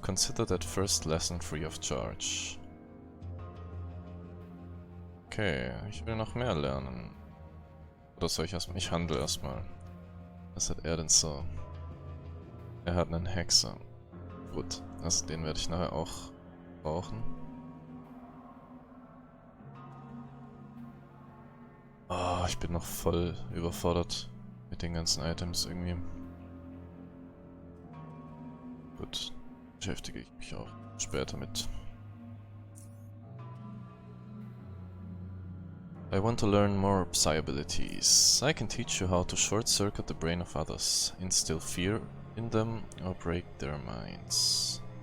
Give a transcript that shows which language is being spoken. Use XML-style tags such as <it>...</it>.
<en>Consider that first lesson free of charge.</en> <de>Okay, ich will noch mehr lernen. Oder soll ich erstmal? Ich handle erstmal. Was hat er denn so? Er hat einen Hexer. Gut, also den werde ich nachher auch brauchen. Oh, ich bin noch voll überfordert mit den ganzen Items irgendwie. Gut, beschäftige ich mich auch später mit.</de> <en>I want to learn more Psy abilities. I can teach you how to short-circuit the brain of others, instill fear in them, or break their minds.</en>